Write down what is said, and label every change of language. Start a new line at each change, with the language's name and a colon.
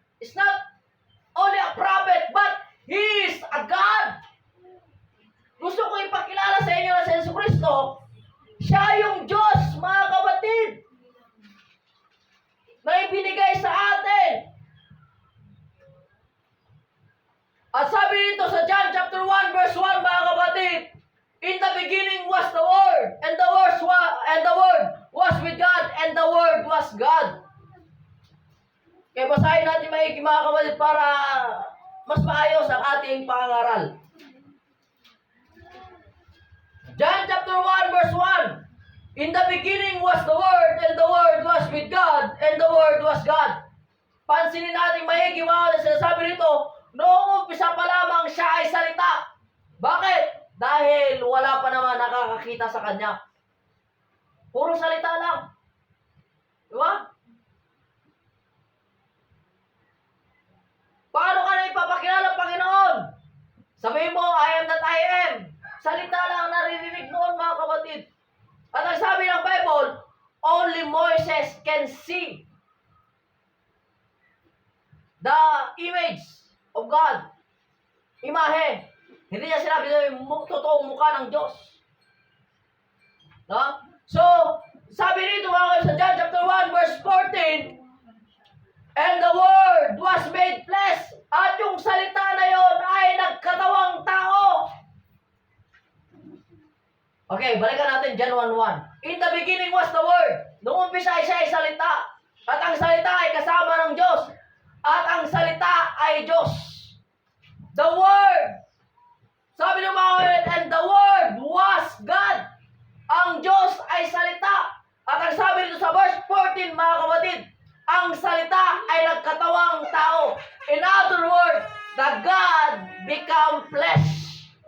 English: Is not only a prophet, but He is a God.
Filipino: Gusto ko ipakilala sa inyo na si Yesu Cristo, siya yung Diyos, mga kapatid, na ibinigay sa atin. At sabi dito sa
English: John chapter 1 verse 1,
Filipino: mga kapatid,
English: in the beginning was the Word, and the Word was with God, and the Word was God.
Filipino: Kaya basahin natin maigi, mga kapatid, para mas maayos ang ating pangaral.
English: John chapter 1 verse 1, in the beginning was the Word, and the Word was with God, and the Word was God.
Filipino: Pansinin natin maigi, mga kapatid, sinasabi nito, noong umpisa pa lamang siya ay salita. Bakit? Dahil wala pa naman nakakakita sa kanya. Puro salita lang. Diba? Paano ka na ipapakilala ng Panginoon? Sabihin mo,
English: I am that I am.
Filipino: Salita lang naririnig noon, mga kapatid. At ang sabi ng
English: Bible, only Moses can see the image of God.
Filipino: Imahe. Hindi niya sinabi na yung totoong mukha ng Diyos. No? So, sabi dito mga sa John chapter 1 verse 14,
English: and the Word was made flesh,
Filipino: at yung salita na yon ay nagkatawang tao. Okay, balikan natin John 1:1.
English: In the beginning was the Word.
Filipino: Noong umpisa ay siya ay salita. At ang salita ay kasama ng Diyos. At ang salita ay Diyos. The Word. Sabi ng mga kapatid,
English: and the Word was God.
Filipino: Ang Diyos ay salita. At ang sabi dito sa verse 14, mga kapatid, ang salita ay nagkatawang tao.
English: In other words, the God become flesh.